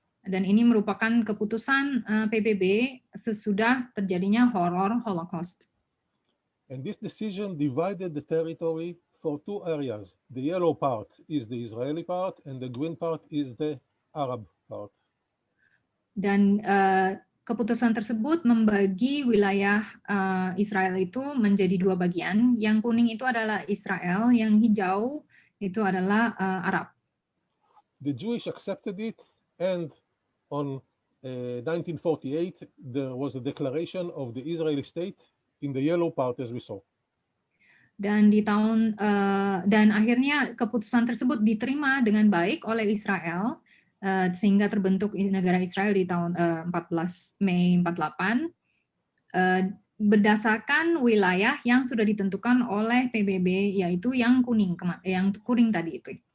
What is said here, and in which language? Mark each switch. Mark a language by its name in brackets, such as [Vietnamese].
[Indonesian] Dan ini merupakan keputusan PBB sesudah terjadinya horor Holocaust. [English] And this decision divided the territory for two areas. The yellow part is the Israeli part, and the green part is the Arab part. [Indonesian] Dan keputusan tersebut membagi wilayah Israel itu menjadi dua bagian. Yang kuning itu adalah Israel, yang hijau itu adalah Arab. [English] The Jewish accepted it, and on 1948 there was a declaration of the Israeli state in the yellow part, as we saw. [Indonesian] Dan dan akhirnya keputusan tersebut diterima dengan baik oleh Israel, sehingga terbentuk negara Israel di tahun 14 Mei 48 berdasarkan wilayah yang sudah ditentukan oleh PBB, yaitu yang kuning tadi itu.